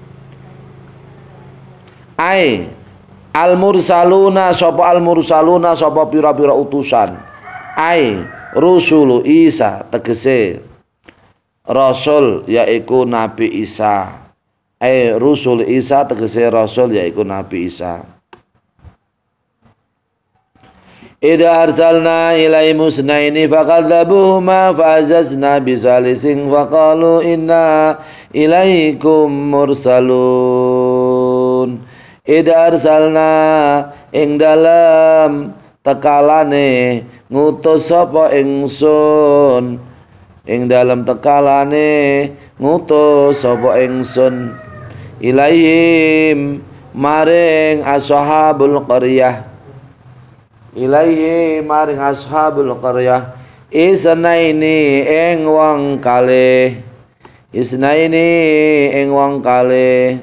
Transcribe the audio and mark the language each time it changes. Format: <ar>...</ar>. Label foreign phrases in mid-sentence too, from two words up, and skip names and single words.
<ar>أي المرسلون</ar> <jv>sapa pira-pira utusan,</jv> <ar>أي رسل عيسى</ar> <jv>tegese rasul yaiku Nabi Isa, rusul Isa tegese rasul yaiku Nabi Isa.</jv> <ar>إذ أرسلنا إلي اثنين فكذبوهما فعززنا بثالث فقالوا إنا إليكم مرسلون. إذ أرسلنا</ar> <jv>ing dalam tekalane ngutus sapa ingsun, ing dalam tekalane ngutus sapa ingsun ilaihim maring</jv> <ar>أصحاب القرية,</ar> <jv>ilaihi maring</jv> <ar>أصحاب القرية</ar> <jv>isnaini ing wong kalih, isnaini ing wong kalih.</jv>